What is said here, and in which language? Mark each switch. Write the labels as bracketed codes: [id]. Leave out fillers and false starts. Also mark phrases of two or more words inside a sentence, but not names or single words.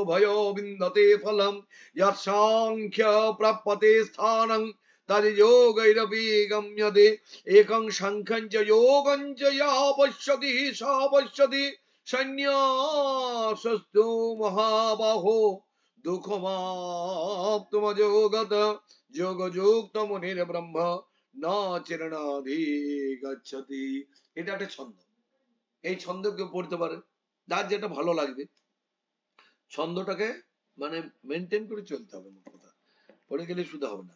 [sa] भयो विन्दते फलम् यत् सांख्य प्राप्यते स्थानं तद्योगैरपि गम्यते एकं सांख्यं च योगं च या पश्यति सा पश्यति संन्यासस्तु महाबाहो दुःखमाप्तुमजोगत যোগযুক্ত মুনির ব্রহ্ম ন চিরণাধিগচ্ছতি। [bn] এটা একটা ছন্দ, এই ছন্দ কেউ পড়তে পারে, যার যেটা ভালো লাগবে। ছন্দটাকে মানে মেনটেন করে চলতে হবে, মোট কথা পড়ে গেলে শুধু হবে না।